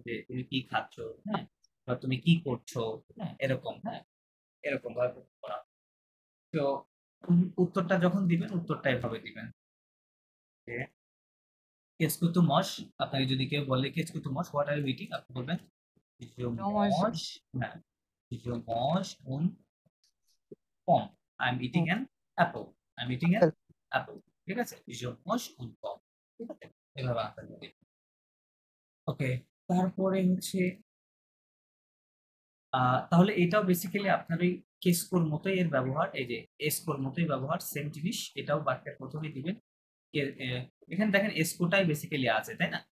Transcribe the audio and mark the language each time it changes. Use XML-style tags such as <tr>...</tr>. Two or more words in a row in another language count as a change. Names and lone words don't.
<bn>যে তুমি কি খাচ্ছ, হ্যাঁ, বা তুমি কি করছো, হ্যাঁ, এরকম, হ্যাঁ, এরকম ভাবে প্রশ্ন করা হবে। তো উত্তরটা যখন দিবেন, উত্তরটা এভাবে দিবেন যে</bn> <fr>qu'est-ce que tu manges,</fr> <bn>আপনাকে যদি কেউ বলে</bn> <fr>qu'est-ce que tu manges,</fr> <en>what are you eating,</en> <bn>আপনি বলবেন je নমস-</bn> <fr>mange, হ্যাঁ, je mange un pomme,</fr> <en>I am eating an apple, I am eating an আপেল।</en> <bn>apple, ঠিক আছে?</bn> <fr>je mange un pomme,</fr> <bn>ঠিক আছে? এভাবে আনসার দিবেন। ওকে, তারপরে হচ্ছে তাহলে এটাও বেসিক্যালি আপনার ওই কেসকোর মতোই এর ব্যবহার, এই যে এসকোর মতোই ব্যবহার, সেম জিনিস, এটাও বাক্যের প্রথমেই দিবেন। এখানে দেখেন এসকোটাই বেসিক্যালি আছে, তাই না?</bn>